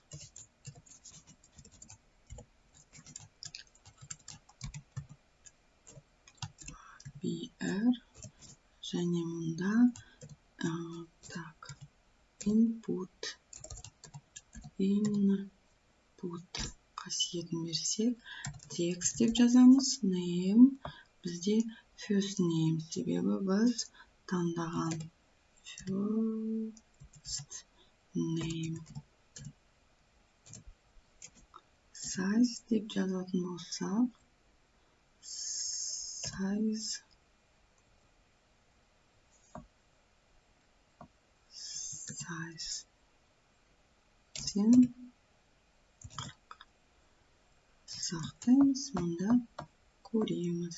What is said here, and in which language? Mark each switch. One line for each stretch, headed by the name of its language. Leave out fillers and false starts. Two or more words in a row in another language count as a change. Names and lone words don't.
Kazakh: BR және мұнда input қасиетін берсек, текст деп жазамыз.
English: Name бізде first name,
Kazakh: себебі біз таңдаған
English: first name.
Kazakh: Size деп жазатын болсақ, size сен 40 сақтаймыз, мұнда көреміз.